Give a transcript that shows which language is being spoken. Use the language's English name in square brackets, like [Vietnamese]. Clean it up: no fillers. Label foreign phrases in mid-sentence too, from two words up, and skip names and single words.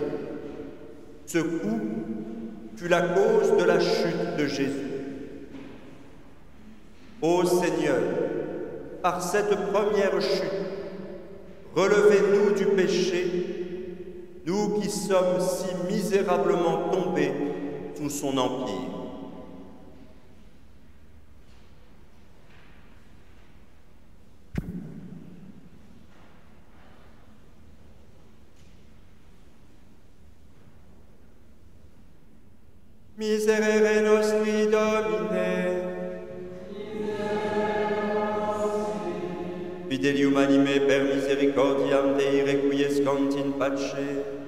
[French] Ce coup fut la cause de la chute de Jésus. Ô Seigneur, par cette première chute, relevez-nous du péché, nous qui sommes si misérablement tombés sous son empire. [Latin] Miserere nostri Domine, fidelium anime per misericordiam Dei requiescant in pace.